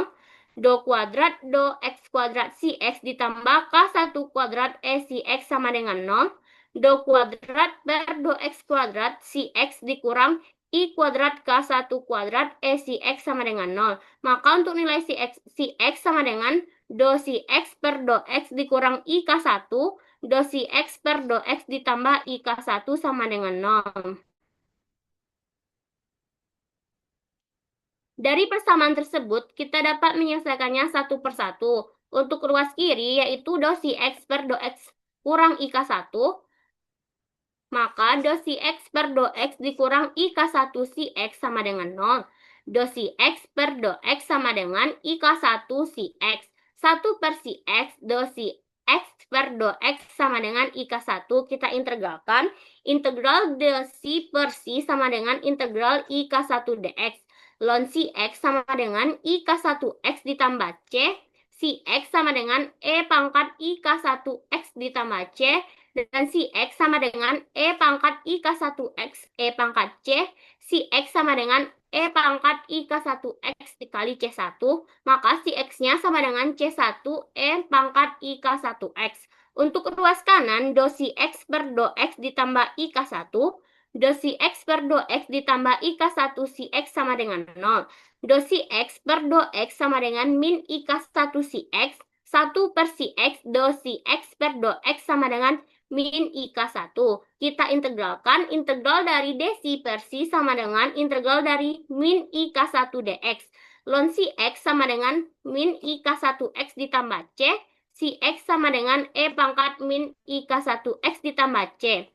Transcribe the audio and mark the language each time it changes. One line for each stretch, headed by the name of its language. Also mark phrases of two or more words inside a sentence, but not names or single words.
Indonesian: Do kuadrat do x kuadrat si x ditambah K1 kuadrat e si x sama dengan 0. Do kuadrat per do x kuadrat si x dikurang I kuadrat K1 kuadrat E si X sama dengan 0. Maka untuk nilai si X sama dengan do si X per do X dikurang I K1, do si X per do X ditambah I K1 sama dengan 0. Dari persamaan tersebut, kita dapat menyelesaikannya satu persatu. Untuk ruas kiri, yaitu do si X per do X kurang I K1, maka do si X per do X dikurang I K1 si X sama dengan 0. Do si X per do X sama dengan I K1 si X. 1 per si X, do si X per do X sama dengan I K1. Kita integralkan. Integral do si per si sama dengan integral I K1 dx. Ln si X sama dengan I K1 X ditambah C. Si X sama dengan E pangkat I K1 X ditambah C. Dan si X sama dengan E pangkat I K1 X E pangkat C. Si X sama dengan E pangkat I K1 X dikali C1. Maka si X-nya sama dengan C1 E pangkat I K1 X. Untuk ruas kanan, do si X per do X ditambah I K1. Do si X per do X ditambah I K1 si X sama dengan 0. Do si X per do X sama dengan min I K1 si X. 1 per si X, do si X per do X sama dengan min I K1. Kita integralkan. Integral dari dc per si sama dengan integral dari min I K1 dx. Ln si X sama dengan min I K1 X ditambah C. Si X sama dengan E pangkat min I K1 X ditambah C.